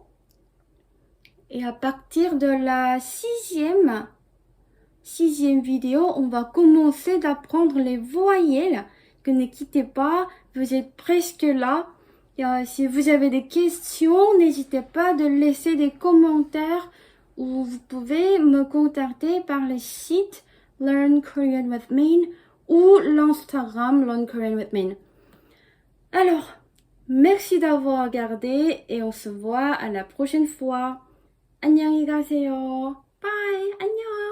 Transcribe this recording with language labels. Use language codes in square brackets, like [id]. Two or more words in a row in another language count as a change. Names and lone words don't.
[fr] Et à partir de la sixième vidéo, on va commencer d'apprendre les voyelles. Que ne quittez pas, vous êtes presque là. Et, si vous avez des questions, n'hésitez pas de laisser des commentaires ou vous pouvez me contacter par le site Learn Korean with Min ou l'Instagram Learn Korean with Min. Alors, merci d'avoir regardé et on se voit à la prochaine fois. [ko] 안녕히 가세요. Bye. 안녕.